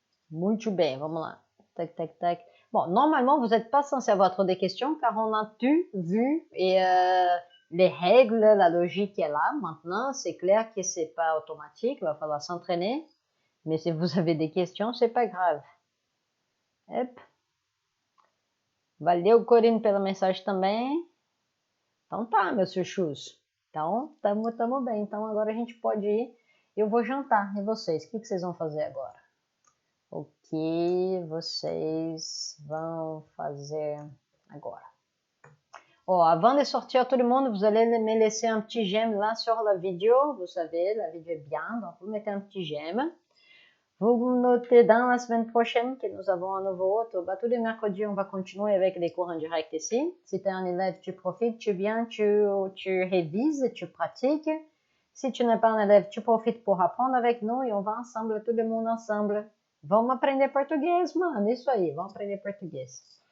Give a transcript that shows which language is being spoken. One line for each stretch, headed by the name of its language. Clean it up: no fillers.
Portuguese: Muito bem, vamos lá.
French: Tac, tac, tac. Bon, normalement, vous n'êtes pas censé avoir trop de questions car on a tout vu et les règles, la logique est là. Maintenant, c'est clair que c'est pas automatique, il va falloir s'entraîner. Mais si vous avez des questions, c'est pas grave. Hop.
Portuguese: Valeu, Corine, pela mensagem também. Então tá, meus chuchus. Então, tamo bem. Então agora a gente pode ir. Eu vou jantar. E vocês? O que vocês vão fazer agora? O que vocês vão fazer agora?
French: Oh, avant de sortir tout le monde, vous allez me laisser un petit j'aime là sur la vidéo. Vous savez, la vidéo est bien, donc vous mettez un petit j'aime. Vous notez dans la semaine prochaine que nous avons un nouveau autre. Tous les mercredis, on va continuer avec les cours en direct ici. Si tu es un élève, tu profites, tu viens, tu révises, tu pratiques. Si tu n'es pas un élève, tu profites pour apprendre avec nous et on va ensemble, tout le monde ensemble.
Portuguese: Vamos aprender português, mano. Isso aí, vamos aprender português.